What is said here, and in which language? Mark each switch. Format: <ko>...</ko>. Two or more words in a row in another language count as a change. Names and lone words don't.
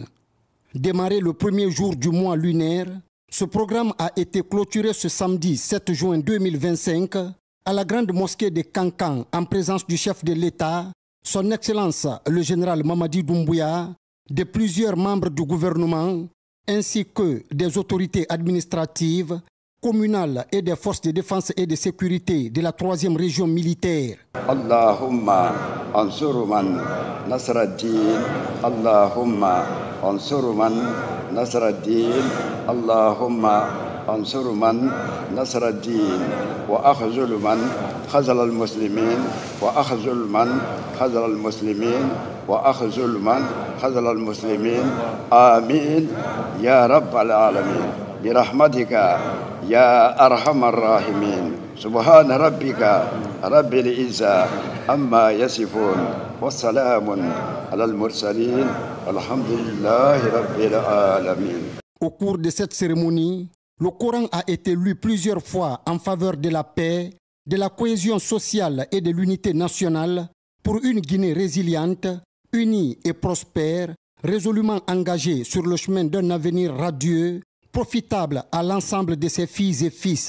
<fr>Démarré le premier jour du mois lunaire, ce programme a été clôturé ce samedi 7 juin 2025 à la grande mosquée de Kankan en présence du chef de l'État, son Excellence le général Mamadi Doumbouya, de plusieurs membres du gouvernement, ainsi que des autorités administratives, communales et des forces de défense et de sécurité de la 3e région militaire.</fr> <ar>اللهم انصر من نصر الدين. اللهم انصر من نصر الدين. Allahumma انصر من نصر الدين وأخذل من خذل المسلمين وأخذل من خذل المسلمين وأخذل من خذل المسلمين آمين يا رب العالمين برحمتك يا أرحم الراحمين سبحان ربك رب العزة عما يصفون والسلام على المرسلين الحمد لله رب العالمين.</ar> <fr>Au cours de cette cérémonie, le Coran a été lu plusieurs fois en faveur de la paix, de la cohésion sociale et de l'unité nationale pour une Guinée résiliente, unie et prospère, résolument engagée sur le chemin d'un avenir radieux, profitable à l'ensemble de ses filles et fils.</fr>